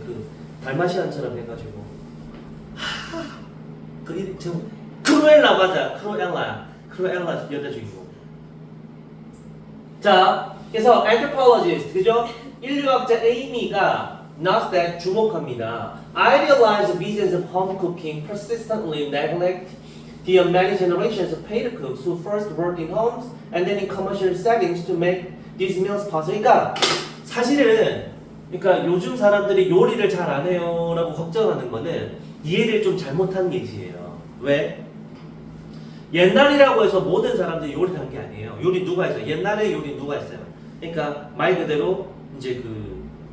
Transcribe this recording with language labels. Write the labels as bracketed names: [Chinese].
[Korean] 그 달마시안처럼 해가지고 그 이름 제목 크루엘라 맞아. 크루엘라 여자 주인공. 자, 그래서 anthropologist, 그죠? 인류학자 에이미가 Nostack 주목합니다. [English] Idealized visions of home cooking persistently neglect the many generations of paid cooks who first worked in homes and then in commercial settings to make these meals possible. [Korean] 그러니까 사실은 요즘 사람들이 요리를 잘 안 해요라고 걱정하는 거는 이해를 좀 잘못한 예시예요. 왜? 옛날이라고 해서 모든 사람들이 요리를 한 게 아니에요. 요리 누가 했어요? 옛날에 요리 누가 했어요? 그러니까 말 그대로 이제 그